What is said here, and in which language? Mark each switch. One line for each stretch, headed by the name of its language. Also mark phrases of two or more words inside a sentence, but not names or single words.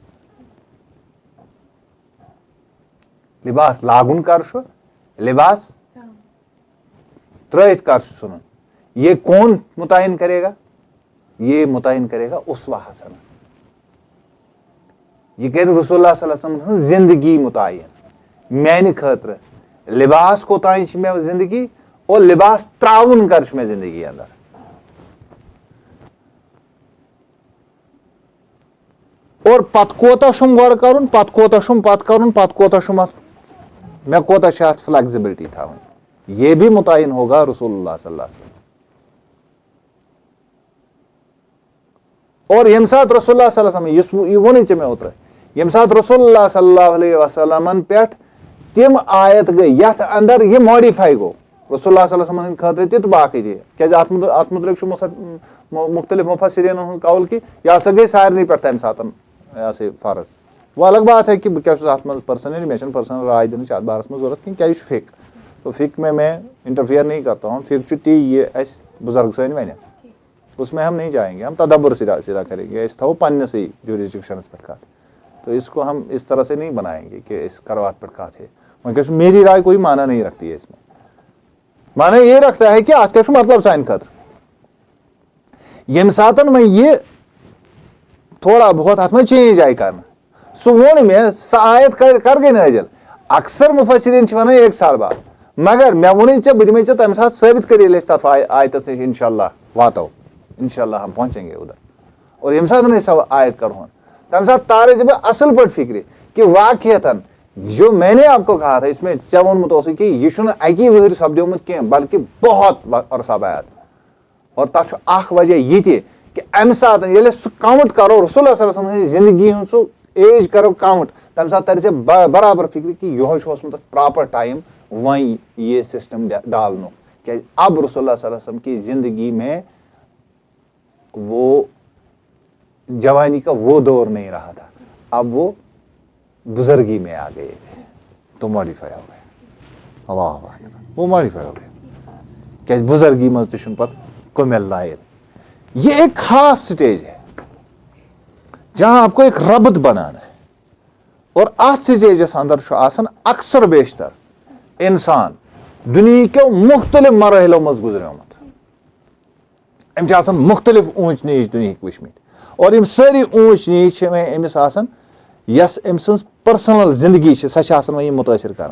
Kashmiri: لباس لاگن کر چھُ لباس ترٲیِتھ کر چھُ ژھٕنُن
Urdu: یہ کون متعین کرے گا یہ متعین کرے گا اسوہ حسنہ
Kashmiri: یہ کرِ رسول اللہ صلی اللہ علیہ وسلم ہٕنٛز زندگی متعین میانہِ خٲطرٕ لباس کوتام چھِ مےٚ زندگی اور لباس تراوُن کر چھُ مےٚ زندگی اندر اور پتہٕ کوتاہ چھُم گۄڈٕ کرُن پتہٕ کوتاہ چھُم پتہٕ کرُن پتہٕ کوتاہ چھُم اتھ مےٚ کوتاہ چھِ اتھ فلیکزبلٹی تھاوٕنۍ
Urdu: یہ بھی متعین ہوگا
Kashmiri: رسول اللہ صلی اللہ علیہ وسلم اور ییٚمہِ ساتہٕ رسول اللہ صلی اللہ علیہ وسلم یُس یہِ ووٚنُے ژےٚ مےٚ اوترٕ ییٚمہِ ساتہٕ رسول اللہ صلی اللہ علیہ وسلمن پٮ۪ٹھ تِم آیت گٔے یتھ اندر یہِ ماڈِفاے گوٚو رسول اللہ صلی اللہ علیہ وسلم ہٕنٛدِ خٲطرٕ تہِ تہٕ باقٕے تہِ کیٛازِ اتھ مُتعلق چھُ مختلف مُفسریٖنن ہُنٛد قول کہِ یہِ ہسا گٔے سارنٕے پٮ۪ٹھ تمہِ ساتہٕ یہِ ہسا یہِ فرض وۄنۍ
Urdu: الگ بات ہے کہ
Kashmiri: بہٕ کیٛاہ چھُس اتھ منٛز پٔرسنلی مےٚ چھنہٕ پٔرسنل راے دِنٕچ اتھ بارس منٛز ضوٚرتھ کینٛہہ کیٛازِ یہِ چھُ
Urdu: فِک تو فِک میں انٹرفیئر نہیں کرتا ہوں
Kashmiri: فِک چھُ تی یہِ اَسہِ بُزرگ سٲنۍ وَنن
Urdu: اس میں ہم نہیں جائیں گے ہم تدبر سیدھا کریں گے
Kashmiri: أسۍ تھاوو پننِسٕے جوٗرِسڈِکشنس پٮ۪ٹھ کتھ
Urdu: تو اس کو ہم اس طرح سے نہیں بنائیں گے کہ اس کروات پر کہا تھے میری رائے کوئی معنی نہیں رکھتی ہے اس میں. معنی یہ رکھتا ہے کہ
Kashmiri: ات کیا مطلب سانہ خاطر یم ساتن میں یہ تھوڑا بہت ات میں چینج آئی کرنا سہ وون مے سہ آیت کر گئی نازل. اکثر مفسرین ونان 1 سال بعد مگر مے وونے ژے بہ دمے ژے تمہ سات ثابت کر ییٚلہِ أسۍ تتھ آیتس نش انشاءاللہ واتو
Urdu: انشاءاللہ ہم پہنچیں گے ادھر.
Kashmiri: اور یم سات سہ آیت کرہون تمہ سات تارے ژے بہ اصل پٲٹھۍ فکرِ
Urdu: کہ واقعتاً جو میں نے آپ کو کہا تھا اس میں
Kashmiri: ژے وونمُت اوسُے کہ یہ چھُنہٕ اکی ؤہٕرۍ سپدیومُت کینٛہہ بلکہ بہت عرصہ بعد. اور تتھ چھُ اکھ وجہ یہ تہِ کہ امہ ساتہٕ ییٚلہِ أسۍ سُہ کاؤنٹ کرو رسول اللہ صلی اللہ علیہ وسلم سٕنٛزِ زندگی ہُنٛد سُہ ایج کرو کاؤنٹ تمہ ساتہٕ ترِ ژےٚ برابر فکر کہ یہوے چھُ اوسمُت اتھ پراپر ٹائم وۄنۍ یہ سسٹم ڈالنُک کیازِ
Urdu: اب رسول اللہ صلی اللہ علیہ وسلم کی زندگی میں وہ جوانی کا وہ دور نہیں رہا تھا. اب وہ بزرگی میں آ گئے تھے تو ماڈیفائی ہو گئے. اللہ اکبر وہ ماڈیفائی ہو گئے
Kashmiri: کیازِ بزرگی مز تہ چھُنہٕ پتہٕ کمل لائل.
Urdu: یہ ایک خاص سٹیج ہے جہاں آپ کو ایک ربط بنانا ہے
Kashmiri: اور ات سٹیجس اندر چھُ آسان اکثر بیشتر انسان دنیا کے مختلف مراحلوں مز گزریومت. ام چھِ آسان مختلف اونچ نیچ دنہِکۍ وٕچھمٕتۍ اور یم سٲری اونچ نیچ چھِ أمِس آسان یس أمۍ سٕنٛز پٔرسنل زندگی چھِ سۄ چھِ آسان وۄنۍ یِم مُتٲثر کران.